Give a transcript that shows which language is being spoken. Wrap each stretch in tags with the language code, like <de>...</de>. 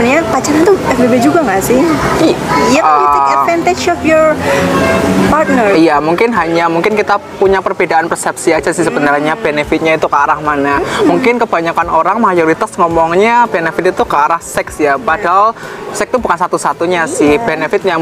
<id>Sebenarnya pacaran tuh FWB juga nggak sih?</id> <en>Iya, you take advantage of your partner.</en> <id>Iya, mungkin kita punya perbedaan persepsi aja sih sebenarnya benefitnya itu ke arah mana. Mungkin kebanyakan orang mayoritas ngomongnya benefit itu ke arah seks ya. Padahal seks itu bukan satu-satunya sih benefitnya.</id>